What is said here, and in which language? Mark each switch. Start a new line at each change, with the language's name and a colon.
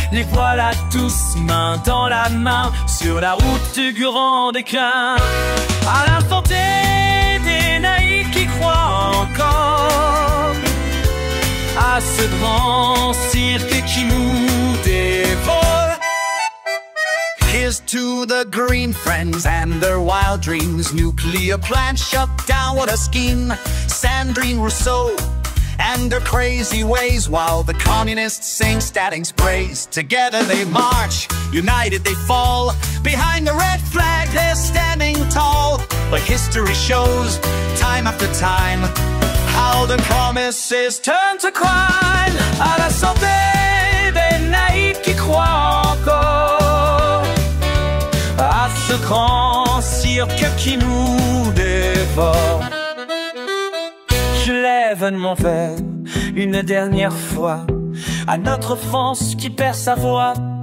French: Les voilà tous main dans la main sur la route du grand déclin. À l'instant T des naïfs qui croient encore à ce grand cirque qui nous dévore.
English: Here's to the green friends and their wild dreams. Nuclear plant shut down, what a scheme. Sandrine Rousseau and their crazy ways, while the communists sing Stating's praise. Together they march, united they fall. Behind the red flag they're standing tall. But history shows, time after time, how the promises turn to crime.
French: À la santé des naïfs qui croient encore à ce grand cirque qui nous dévore. Je lève mon verre une dernière fois à notre France qui perd sa voix.